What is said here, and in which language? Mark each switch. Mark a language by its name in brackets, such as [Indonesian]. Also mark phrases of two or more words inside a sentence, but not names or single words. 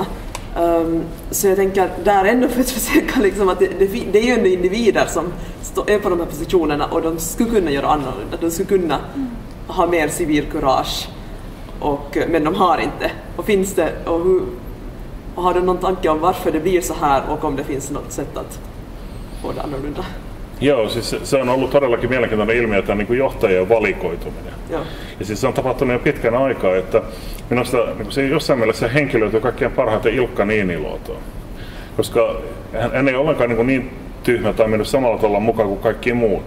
[Swedish] Så jag tänker där ändå för att försöka liksom att det är ju ändå individer är på de här positionerna och de skulle kunna göra annorlunda. De skulle kunna ha mer civilkurage, men de har inte. Och finns det, och har du någon tanke om varför det blir så här och om det finns något sätt att få det annorlunda? [Finnish] Joo, siis se on ollut todellakin mielenkiintoinen ilmiö, tämä niin johtajien valikoituminen. Joo. Ja siis se on tapahtunut jo pitkän aikaa, että minusta niin se jossain mielessä henkilöityy kaikkein parhaiten Ilkka Niiniluotoon. Koska hän ei ollenkaan niin tyhmä tai mennyt samalla tavalla mukaan kuin kaikki muut.